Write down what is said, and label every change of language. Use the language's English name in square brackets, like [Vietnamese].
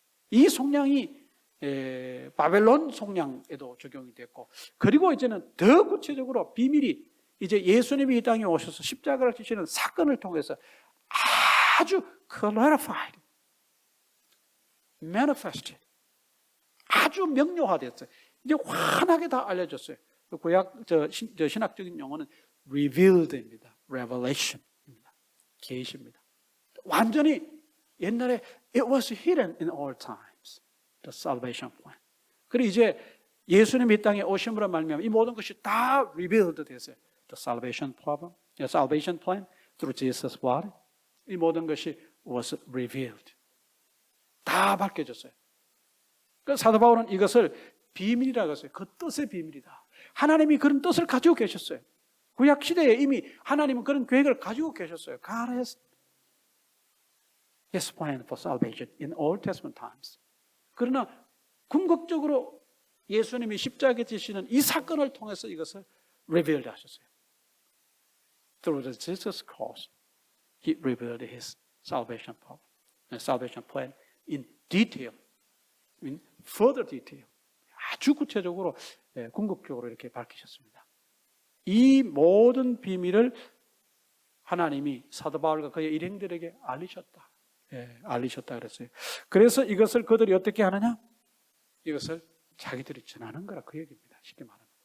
[Korean] 이 속량이 바벨론 속량에도 적용이 됐고, 그리고 이제는 더 구체적으로 비밀이 이제 예수님이 이 땅에 오셔서 십자가를 지시는 사건을 통해서 아주 [English] clarified, manifested, [Korean] 아주 명료화됐어요. 이제 환하게 다 알려졌어요. 구약 신학적인 용어는 revealed입니다. revelation입니다. 계시입니다. 완전히 옛날에 [English] it was hidden in all times. The salvation plan. [Korean] 그리고 이제 예수님이 이 땅에 오심으로 말미암아 이 모든 것이 다 revealed 됐어요. [English] The salvation problem, the salvation plan through Jesus' blood. [Korean] 이 모든 것이 [English] was revealed. [Korean] 다 밝혀졌어요. 그 사도 바울은 이것을 비밀이라고 했어요. 그 뜻의 비밀이다. 하나님이 그런 뜻을 가지고 계셨어요. 구약 시대에 이미 하나님은 그런 계획을 가지고 계셨어요. [English] God has His plan for salvation in Old Testament times. [Korean] 그러나 궁극적으로 예수님이 십자가에 지시는 이 사건을 통해서 이것을 revealed 하셨어요. [English] Through the Jesus cross, He revealed His salvation plan in detail, in further detail. [Korean] 아주 구체적으로, 궁극적으로 이렇게 밝히셨습니다. 이 모든 비밀을 하나님이 사도 바울과 그의 일행들에게 알리셨다. 알리셨다 그랬어요. 그래서 이것을 그들이 어떻게 하느냐? 이것을 자기들이 전하는 거라 그 얘기입니다. 쉽게 말하면.